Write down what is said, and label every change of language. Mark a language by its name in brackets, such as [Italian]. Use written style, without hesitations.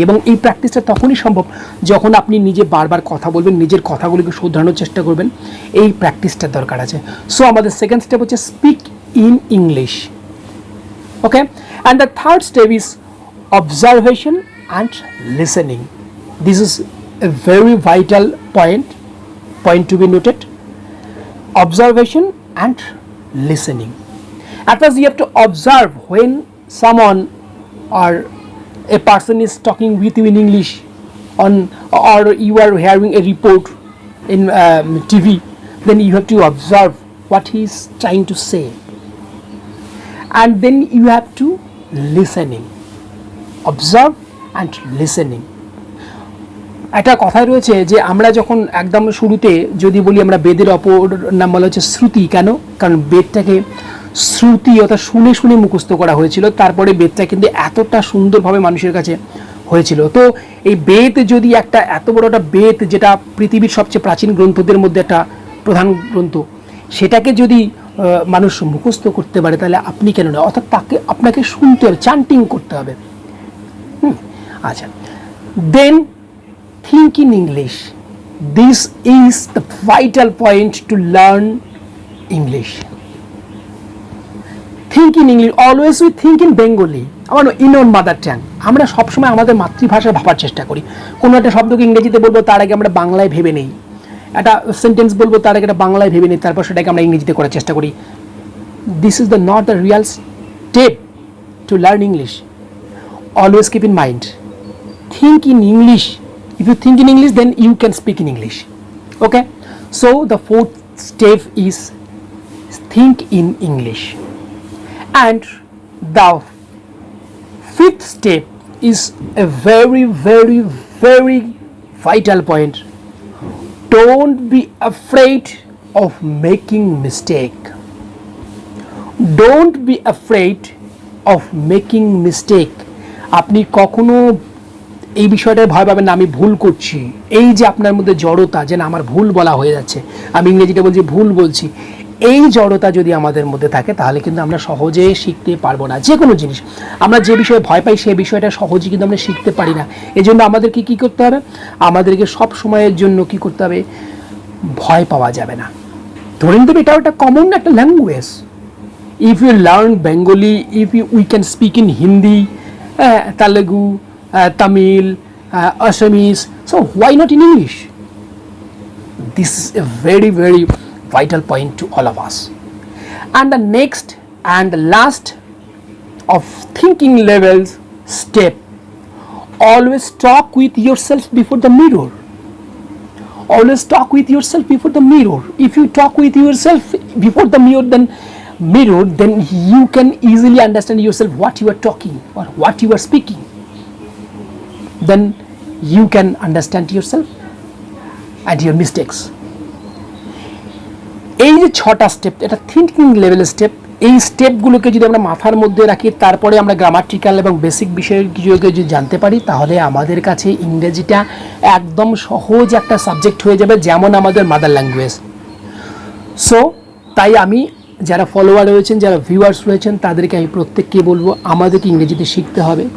[Bangla] এবং এই প্র্যাকটিসটা তখনই সম্ভব যখন আপনি নিজে বারবার কথা বলবেন, নিজের কথাগুলিকে শুধরানোর চেষ্টা করবেন। এই প্র্যাকটিসটার দরকার আছে। সো আমাদের সেকেন্ড স্টেপ হচ্ছে [English] Speak in English. Okay, and the third step is observation and listening. This is a very vital point to be noted. Observation and listening. At first you have to observe when someone or a person is talking with you in English or you are hearing a report in TV, then you have to observe what he is trying to say, and then you have to listening. Observe and listening. [Bangla] একটা কথাই রয়েছে যে আমরা যখন একদম শুরুতে যদি বলি, আমরা বেদের অপর নাম বলা হচ্ছে শ্রুতি। কেন? কারণ বেদটাকে শ্রুতি অর্থাৎ শুনে শুনে মুখস্থ করা হয়েছিল, তারপরে বেদটা কিন্তু এতটা সুন্দরভাবে মানুষের কাছে হয়েছিল। তো এই বেদ যদি একটা এত বড় একটা বেদ, যেটা পৃথিবীর সবচেয়ে প্রাচীন গ্রন্থদের মধ্যে একটা প্রধান গ্রন্থ, সেটাকে যদি মানুষ মুখস্থ করতে পারে, তাহলে আপনি কেন না? অর্থাৎ আপনাকে শুনতে হবে, চান্টিং করতে হবে। [English] আচ্ছা, then think in English. This is the vital point to learn English. Think in English. Always we think in Bengali, in our mother tongue. [Bangla] আমরা সবসময় আমাদের মাতৃভাষায় ভাবার চেষ্টা করি। কোনো একটা শব্দকে ইংরেজিতে বলবো, তার আগে আমরা বাংলায় ভেবে নেই। একটা সেন্টেন্স বলবো, তার আগে একটা বাংলায় ভেবে নেই, তারপর সেটাকে আমরা ইংরেজিতে করার চেষ্টা করি। [English] This is not the real step to learn English. Always keep in mind. Think in English. If you think in English, then you can speak in English. Okay? So the fourth step is think in English. And the fifth step is a very, very, very vital point. Don't be afraid of making mistake. Don't be afraid of making mistake. [Bangla] আপনি কখনো এই বিষয়টায় ভয় পাবেন না আমি ভুল করছি। এই যে আপনার মধ্যে জড়তা, যে না আমার ভুল বলা হয়ে যাচ্ছে, আমি ইংরেজিটা বলছি ভুল বলছি, এই জড়তা যদি আমাদের মধ্যে থাকে, তাহলে কিন্তু আমরা সহজে শিখতে পারবো না। যে কোনো জিনিস আমরা যে বিষয়ে ভয় পাই, সেই বিষয়টা সহজে কিন্তু আমরা শিখতে পারি না। এই জন্য আমাদেরকে কী করতে হবে? আমাদেরকে সব সময়ের জন্য কি করতে হবে? ভয় পাওয়া যাবে না। ধরেন দেবে এটাও একটা কমন একটা language. [English] If you learn Bengali, we can speak in Hindi, Telugu, Tamil, Assamese, so why not in English? This is a very, very vital point to all of us. And the next and the last of thinking levels step, always talk with yourself before the mirror. Always talk with yourself before the mirror. If you talk with yourself before the mirror, then you can easily understand yourself what you are talking or what you are speaking. Then you can understand yourself and your mistakes. [Bangla] এই যে 6টা step, এটা thinking লেভেলের step. এই স্টেপগুলোকে যদি আমরা মাথার মধ্যে রাখি, তারপরে আমরা গ্রামাটিক্যাল এবং বেসিক বিষয়ের কিছুকে যদি জানতে পারি, তাহলে আমাদের কাছে ইংরেজিটা একদম সহজ একটা সাবজেক্ট হয়ে যাবে, যেমন আমাদের মাদার ল্যাঙ্গুয়েজ। সো তাই আমি যারা ফলোয়ার রয়েছেন, যারা ভিউয়ার্স রয়েছেন, তাদেরকে আমি প্রত্যেককে বলবো আমাদেরকে ইংরেজিতে শিখতে হবে।